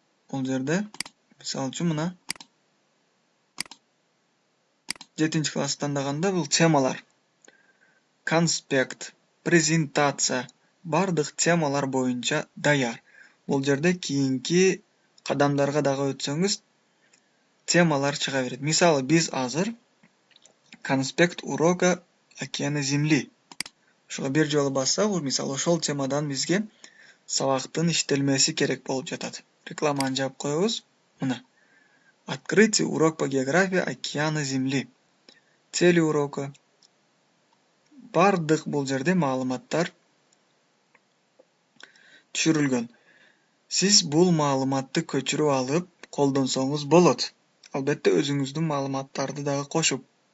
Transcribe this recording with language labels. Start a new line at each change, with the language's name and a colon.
Kyrgyz: Бул жерде мисал үчүн мына 7-классты тандаганда бул темалар. Конспект, презентация, бардык темалар боюнча даяр. Бул жерде кийинки кадамдарга дагы өтсөңүз, темалар чыга берет. Мисалы, биз азыр
Russian: конспект урока океана Земли.
Kyrgyz: Ошого бир жолу бассак, мисалы, ошол темадан бизге сабактын иштелмеси керек болуп жатат. Рекламаны жаап коебуз. Мына.
Russian: Открытие урок по географии океана Земли. Цели урока.
Kyrgyz: Бардык бул жерде маалыматтар түшүрүлгөн. Сиз бул маалыматты көчүрүп алып, колдонсоңуз болот. Албетте өзүңүздүн маалыматтарды дагы кошуп.